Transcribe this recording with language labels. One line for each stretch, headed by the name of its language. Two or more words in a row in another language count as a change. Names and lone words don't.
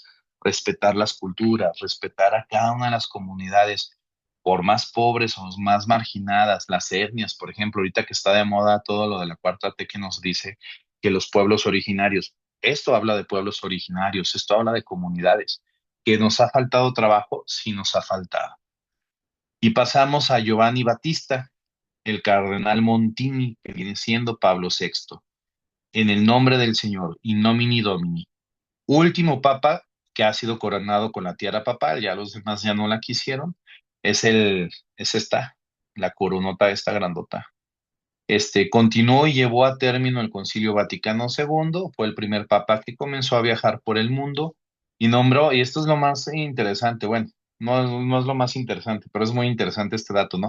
Spanish: Respetar las culturas, respetar a cada una de las comunidades, por más pobres o más marginadas, las etnias, por ejemplo, ahorita que está de moda todo lo de la cuarta T que nos dice que los pueblos originarios, esto habla de pueblos originarios, esto habla de comunidades. ¿Que nos ha faltado trabajo? Sí nos ha faltado. Y pasamos a Giovanni Battista, el cardenal Montini, que viene siendo Pablo VI. En el nombre del Señor,
Latin: in nomine Domini.
Spanish: Último papa que ha sido coronado con la tiara papal, ya los demás ya no la quisieron. Es esta, la coronota esta grandota. Continuó y llevó a término el Concilio Vaticano II, fue el primer papa que comenzó a viajar por el mundo y nombró, y esto es lo más interesante, bueno, no es lo más interesante, pero es muy interesante este dato, ¿no?